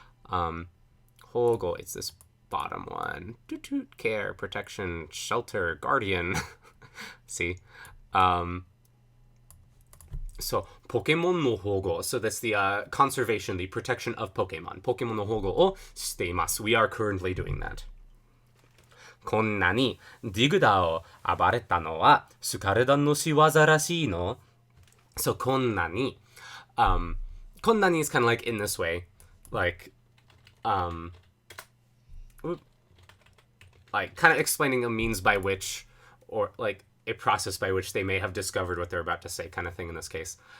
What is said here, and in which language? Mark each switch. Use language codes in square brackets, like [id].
[en] Hogo, it's this bottom one. Care, protection, shelter, guardian. See? So, [ja] Pokemon no hogo. [en] So that's the conservation, the protection of Pokemon. [ja] Pokemon no hogo o shiteimasu. [en] We are currently doing that. [ja] こんなにディグダを暴れたのはスカルダンの仕業らしいの。 [en] So [ja] こんなに、こんなに [en] is kind of like in this way, like kind of explaining a means by which, or like a process by which they may have discovered what they're about to say, kind of thing in this case.